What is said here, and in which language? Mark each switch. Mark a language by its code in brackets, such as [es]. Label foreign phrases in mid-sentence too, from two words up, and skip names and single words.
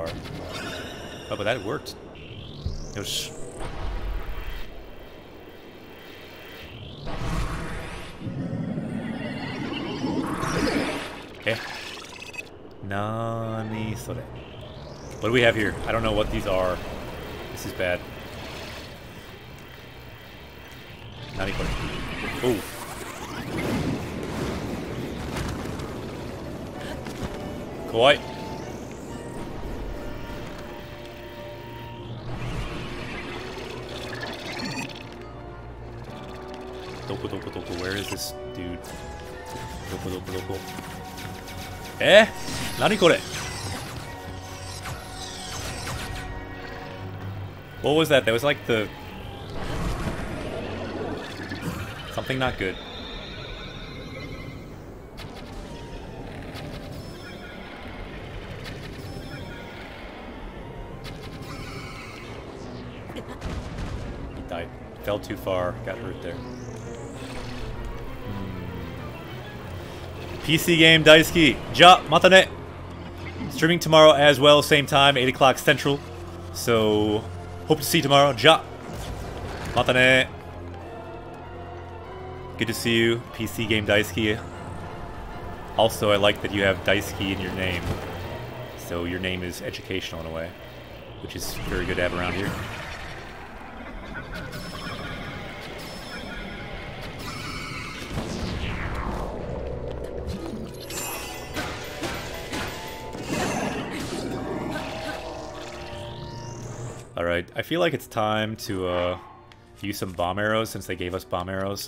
[en] Oh, but that worked. Yosh. [ja] 何それ? [en] What do we have here? I don't know what these are. This is bad. [ja] 何これ? Oh. Kawaii. どこ、どこ、どこ. [en] Where is this dude? [ja] どこ、どこ、どこ。何これ? [en] What was that? That was like the... something not good. He died. Fell too far. Got hurt there. PC game Daisuki. [ja] じゃ、またね. [en] Streaming tomorrow as well, same time, 8 o'clock Central. So, hope to see you tomorrow. [ja] じゃ。またね. [en] Good to see you, PC game Daisuki. Also, I like that you have Daisuki in your name. So your name is educational in a way, which is very good to have around here. Alright, I feel like it's time to use some bomb arrows since they gave us bomb arrows.